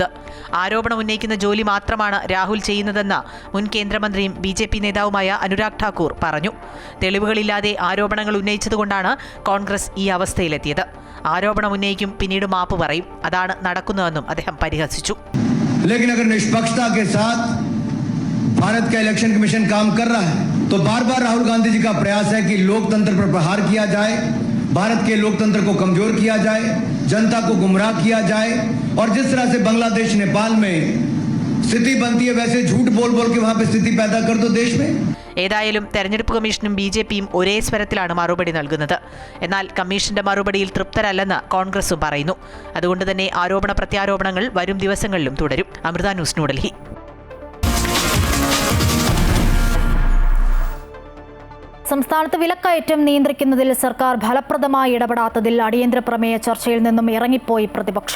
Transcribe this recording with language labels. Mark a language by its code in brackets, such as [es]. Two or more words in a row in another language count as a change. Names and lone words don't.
[ml] ആരോപണം ഉന്നയിക്കുന്ന ജോലി മാത്രമാണ് രാഹുൽ ചെയ്യുന്നതെന്ന് മുൻ കേന്ദ്രമന്ത്രിയും BJP നേതാവുമായ അനുരാഗ് ഠാക്കൂർ പറഞ്ഞു. തെളിവുകളില്ലാതെ ആരോപണങ്ങൾ ഉന്നയിച്ചതുകൊണ്ടാണ് കോൺഗ്രസ് ഈ അവസ്ഥയിലെത്തിയത്. ആരോപണം ഉന്നയിക്കും, പിന്നീട് മാപ്പ് പറയും. അതാണ് നടക്കുന്നതെന്നും അദ്ദേഹം പരിഹസിച്ചു. [hi] भारत का इलेक्शन कमीशन काम कर रहा है तो बार बार राहुल गांधी जी का प्रयास है कि लोकतंत्र पर प्रहार किया जाए, भारत के लोकतंत्र को कमजोर किया जाए, जनता को गुमराह किया जाए और जिस तरह से बांग्लादेश, नेपाल में स्थिति बनती है वैसे झूठ बोल बोल के वहां पे स्थिति पैदा कर दो देश में. [ml] ഏതായാലും തെരഞ്ഞെടുപ്പ് കമ്മീഷനും BJPയും ഒരേ സ്വരത്തിലാണ് മറുപടി നൽകുന്നത്. എന്നാൽ കമ്മീഷന്റെ മറുപടിയിൽ തൃപ്തരല്ലെന്ന് കോൺഗ്രസും പറയുന്നു. അതുകൊണ്ട് തന്നെ ആരോപണ പ്രത്യാരോപണങ്ങൾ വരും ദിവസങ്ങളിലും തുടരും. അമൃത ന്യൂസ്, ന്യൂഡൽഹി. സംസ്ഥാനത്ത് വിലക്കയറ്റം നിയന്ത്രിക്കുന്നതിൽ സർക്കാർ ഫലപ്രദമായി ഇടപെടാത്തതിൽ അടിയന്തര പ്രമേയ ചർച്ചയിൽ നിന്നും ഇറങ്ങിപ്പോയി പ്രതിപക്ഷം.